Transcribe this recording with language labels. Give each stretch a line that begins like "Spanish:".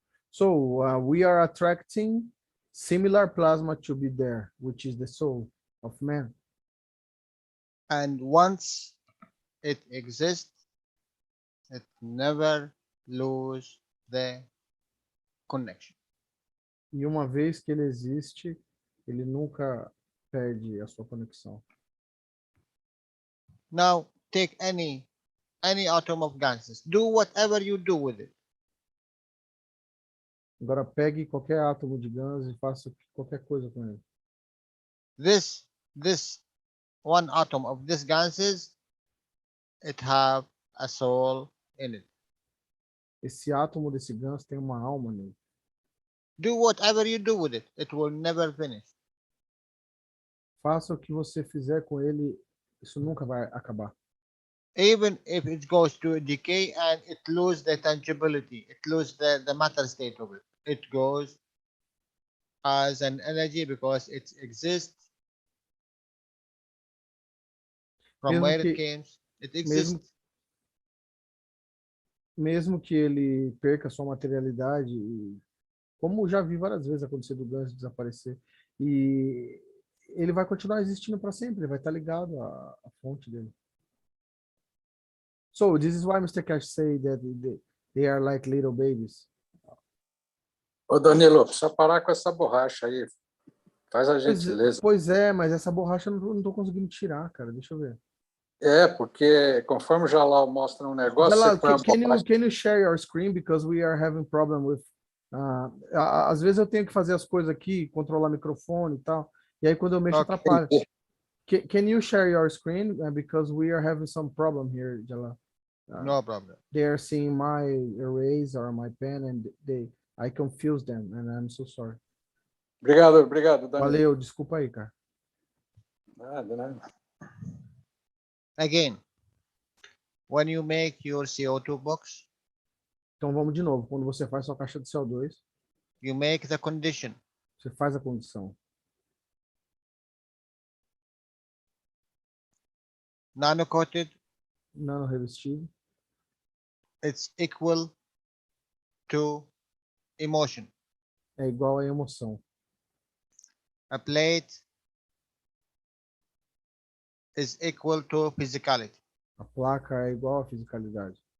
English: So we are attracting similar plasma to be there, which is the soul of man. And once it exists, it never lose the connection.
Portuguese: E uma vez que ele existe, ele nunca perde a sua conexão.
English: Now take any atom of gases. Do whatever you do with it.
Portuguese: Agora pegue qualquer átomo de gás e faça qualquer coisa com ele.
English: This one atom of this gases, it have a soul in it.
Portuguese: Esse átomo desse gás tem uma alma nele.
English: Do whatever you do with it, it will never finish.
Portuguese: Faça o que você fizer com ele, isso nunca vai acabar.
English: Even if it goes to decay and it loses the tangibility, it loses the matter state of it. It goes as an energy because it exists from
Portuguese: Mesmo
English: where
Portuguese: que-
English: it came. It exists.
Portuguese: Mesmo que ele perca sua materialidade, como já vi várias vezes acontecer do gás desaparecer, e ele vai continuar existindo para sempre, ele vai estar ligado à fonte dele.
English: So this is why Mr. Keshe say that They are like little babies.
Portuguese: Ô, Danilo, precisa parar com essa borracha aí. Faz a gentileza. Pois é, mas essa borracha eu não tô conseguindo tirar, cara. Deixa eu ver. É, porque conforme o Jalal mostra um negócio, Jalal, você põe a borracha.
English: can you share your screen because we are having problem with
Portuguese: às vezes eu tenho que fazer as coisas aqui, controlar o microfone e tal, e aí quando eu mexo atrapalha.
English: Can you share your screen because we are having some problem here, Jalal? No problem. They are seeing my erase or my pen and I confuse them and I'm so sorry.
Portuguese: Obrigado, Danilo. Valeu, desculpa aí, cara. Nada.
English: Again, when you make your CO2 box,
Portuguese: então vamos de novo. Quando você faz sua caixa de CO2,
English: you make the condition.
Portuguese: Você faz a condição.
English: Nano-coated.
Portuguese: Nano-revestido.
English: It's equal to emotion.
Portuguese: É igual a emoção.
English: A plate is equal to physicality.
Portuguese: A placa é igual à fisicalidade.